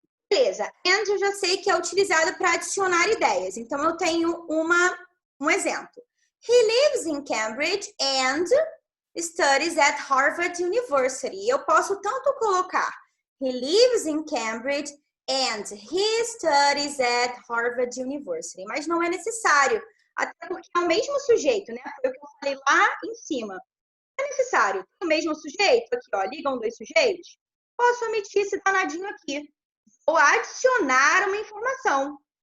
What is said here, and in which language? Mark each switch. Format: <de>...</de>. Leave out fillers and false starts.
<pt>Beleza, and eu já sei que é utilizado para adicionar ideias. Então, eu tenho um exemplo.</pt> <en>He lives in Cambridge and studies at Harvard University.</en> <pt>Eu posso tanto colocar</pt> <en>he lives in Cambridge and he studies at Harvard University.</en> <pt>Mas não é necessário, até porque é o mesmo sujeito, né? Foi o que eu falei lá em cima. Não é necessário. Tem o mesmo sujeito aqui, ó, ligam dois sujeitos. Posso omitir esse danadinho aqui. Ou adicionar uma informação.</pt>